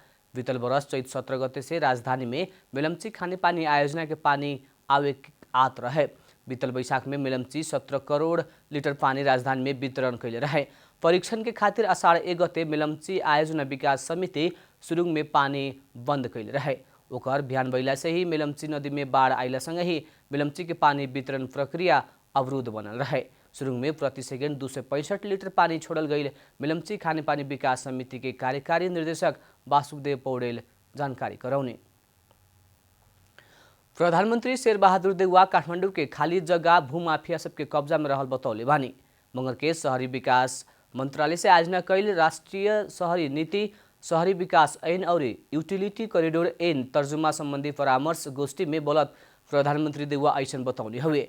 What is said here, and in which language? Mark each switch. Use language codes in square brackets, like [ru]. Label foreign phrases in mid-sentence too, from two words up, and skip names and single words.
[bho] बीतल बरस चैत 17 गते से राजधानी में मेलम्ची खाने पानी आयोजना के पानी आवे आत रहे। बीतल बैसाख में मेलम्ची 17 करोड़ लीटर पानी राजधानी में वितरण कैले रहे। परीक्षण के खातिर अषाढ़ 1 गते मेलम्ची आयोजना विकास समिति सुरुंग में पानी बंद कैले रहे। ओकर बिहान भइला से ही मेलम्ची नदी में बाढ़ आइला संगे ही मेलम्ची के पानी वितरण प्रक्रिया अवरुद्ध बनल रहे। सुरुंग में प्रति सेकेंड 265 लीटर पानी छोड़ल गई। मेलम्ची खाने पानी विकास समिति के कार्यकारी निर्देशक वासुदेव पौडेल जानकारी करौने। प्रधानमंत्री शेरबहादुर देउवा काठमांडू के खाली जगह भूमाफिया सबके कब्जा में रहल बतौले बानी। मंगर के शहरी विकास मंत्रालय से आज न कैल राष्ट्रीय शहरी नीति, शहरी विकास ऐन और [en] utility corridor [bho] ऐन तर्जुमा संबंधी परामर्श गोष्ठी में बोलत प्रधानमंत्री देउवा ऐसन बतौले हुए।